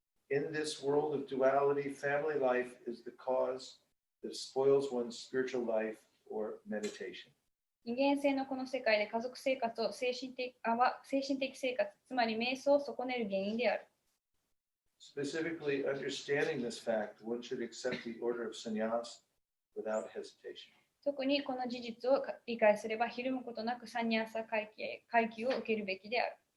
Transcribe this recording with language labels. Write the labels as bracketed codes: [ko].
[en] In this world of duality, family life is the cause that spoils one's spiritual life or meditation. [ja] 二元性のこの世界で家族生活を精神的生活、つまり瞑想を損ねる原因である。 [en] Specifically, understanding this fact, one should accept the order of sannyas without hesitation. [ja] 特にこの事実を理解すれば、ひるむことなくサニャサ階級を受けるべきである。